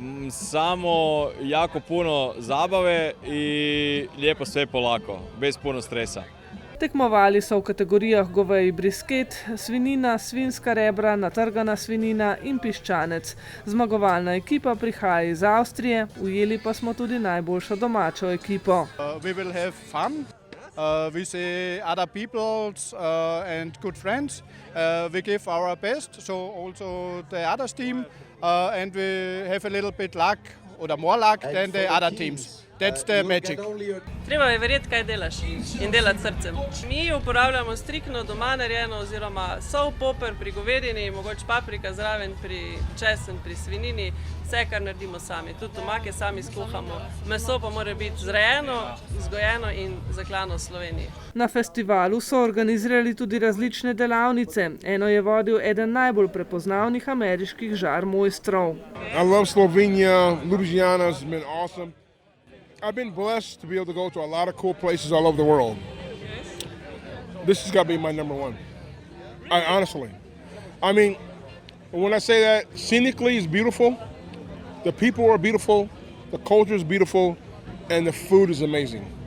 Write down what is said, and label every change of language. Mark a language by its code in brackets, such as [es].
[hr] Samo jako puno zabave i lijepo sve polako, bez puno stresa. [sl] Tekmovali so v kategorijah goveji brisket, svinina, svinska rebra, natrgana svinina in piščanec. Zmagovalna ekipa prihaja iz Avstrije, ujeli pa smo tudi najboljšo domačo ekipo. [en] We will have fun. We see other people and good friends. We give our best, so also the other team, and we have a little bit luck, or more luck than the other teams. That's the magic. [sl] Treba je verjeti, kaj delaš in delati srcem. Mi uporabljamo striktno doma narejeno oziroma sol, poper pri govedini, mogoče paprika zraven pri česen, pri svinini, vse, kar naredimo sami. Tudi tomake sami skuhamo. Meso pa mora biti zrejeno, vzgojeno in zaklano v Sloveniji. Na festivalu so organizirali tudi različne delavnice. Eno je vodil eden najbolj prepoznavnih ameriških žar mojstrov. [en] I love Slovenia. Ljubljana has been awesome. I've been blessed to be able to go to a lot of cool places all over the world. This has got to be my number one. Honestly. I mean, when I say that, scenically it's beautiful, the people are beautiful, the culture is beautiful, and the food is amazing.